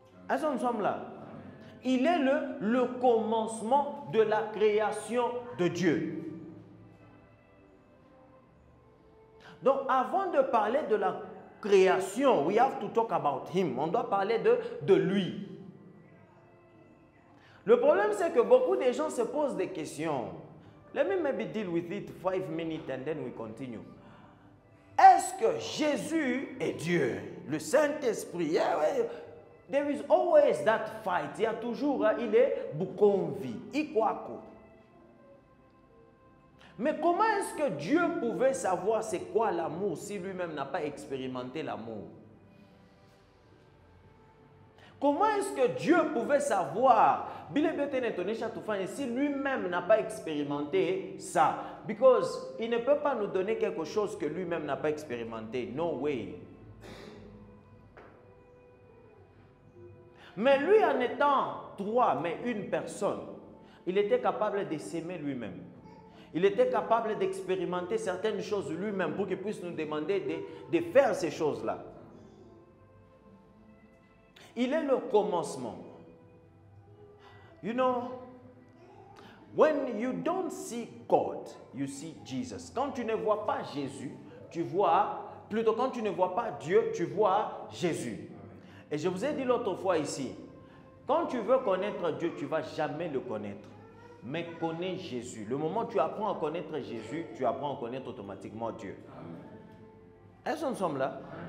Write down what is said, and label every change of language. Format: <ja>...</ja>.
<fr>Est-ce que nous sommes là? Il est le commencement de la création de Dieu. Donc, avant de parler de la création,</fr> <en>we have to talk about him.</en> <fr>On doit parler de lui. Le problème, c'est que beaucoup de gens se posent des questions.</fr> <en>Let me maybe deal with it 5 minutes and then we continue.</en> <fr>Est-ce que Jésus est Dieu? Le Saint-Esprit?</fr> <en>There is always that fight.</en> <fr>Il y a toujours, il est Bukonvi, Ikwako. Mais comment est-ce que Dieu pouvait savoir c'est quoi l'amour si lui-même n'a pas expérimenté l'amour? Comment est-ce que Dieu pouvait savoir si lui-même n'a pas expérimenté ça? Because il ne peut pas nous donner quelque chose que lui-même n'a pas expérimenté.</fr> <en>No way.</en> <fr>Mais lui, en étant trois, mais une personne, il était capable de s'aimer lui-même. Il était capable d'expérimenter certaines choses lui-même pour qu'il puisse nous demander de faire ces choses-là. Il est le commencement.</fr> <en>You know, when you don't see God, you see Jesus.</en> <fr>Quand tu ne vois pas Jésus, tu vois, plutôt quand tu ne vois pas Dieu, tu vois Jésus. Et je vous ai dit l'autre fois ici, quand tu veux connaître Dieu, tu ne vas jamais le connaître. Mais connais Jésus. Le moment où tu apprends à connaître Jésus, tu apprends à connaître automatiquement Dieu. Est-ce que nous sommes là?</fr>